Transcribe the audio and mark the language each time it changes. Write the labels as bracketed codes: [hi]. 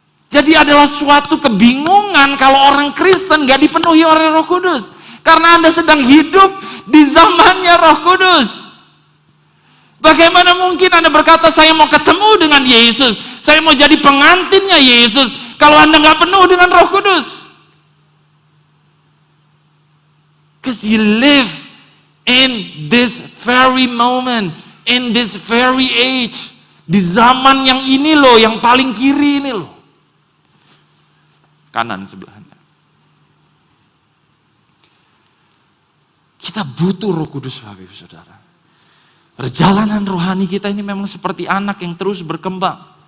[id] Jadi adalah suatu kebingungan kalau orang Kristen gak dipenuhi oleh Roh Kudus. Karena Anda sedang hidup di zamannya Roh Kudus. Bagaimana mungkin Anda berkata, saya mau ketemu dengan Yesus, saya mau jadi pengantinnya Yesus, kalau Anda gak penuh dengan Roh Kudus? [en] Because you live in this very moment, in this very age. [id] Di zaman yang ini loh, yang paling kiri ini loh. Kanan sebelahnya. Kita butuh Roh Kudus Bapak Ibu Saudara. Perjalanan rohani kita ini memang seperti anak yang terus berkembang.